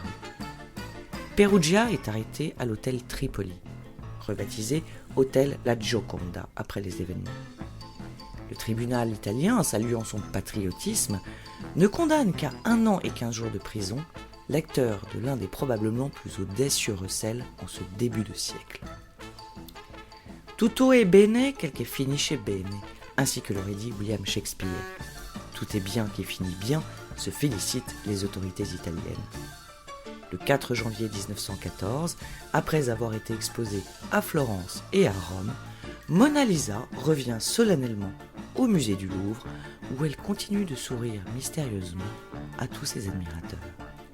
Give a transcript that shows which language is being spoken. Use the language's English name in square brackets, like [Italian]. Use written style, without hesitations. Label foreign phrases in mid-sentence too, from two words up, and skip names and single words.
[French] Perugia est arrêté à l'hôtel Tripoli, rebaptisé Hôtel La Gioconda après les événements. Le tribunal italien, saluant son patriotisme, ne condamne qu'à 1 an et 15 jours de prison l'acteur de l'un des probablement plus audacieux recels en ce début de siècle. [Italian] Tutto è bene quel che finisce bene, [French] ainsi que l'aurait dit William Shakespeare. Tout est bien qui finit bien, se félicitent les autorités italiennes. Le 4 janvier 1914, après avoir été exposée à Florence et à Rome, Mona Lisa revient solennellement au musée du Louvre, où elle continue de sourire mystérieusement à tous ses admirateurs.